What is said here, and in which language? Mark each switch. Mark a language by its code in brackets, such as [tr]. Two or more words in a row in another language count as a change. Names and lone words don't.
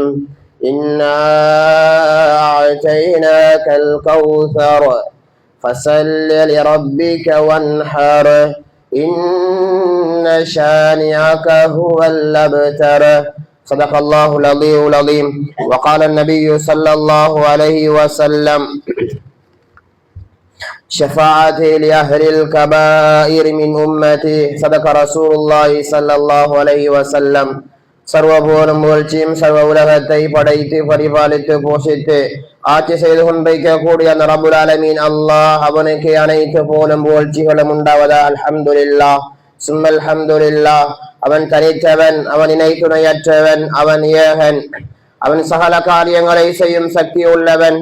[ar] إنا أعطيناك الكوثر فصل لربك وانحر إن شانئك هو الأبتر. صدق الله العلي العظيم. وقال النبي صلى الله عليه وسلم: شفاعتي لأهل الكبائر من أمتي. صدق رسول الله صلى الله عليه وسلم. [ta] சர்வபோலும் புகழ்ச்சியும் சர்வ உலகத்தை படைத்து பரிபாலித்து போஷித்து ஆட்சி செய்து கொண்டிருக்கக்கூடிய அந்த [ar] رب العالمين [ta] அல்லாஹ், அவனுக்கு அனைத்து போலும் புகழ்ச்சிகளும் உண்டாவதா. [ar] الحمد لله ثم الحمد لله. [ta] அவன் தனித்தவன், அவன் இணை துணையற்றவன், அவன் ஏகன், அவன் சகல காரியங்களை செய்யும் சக்தி உள்ளவன்.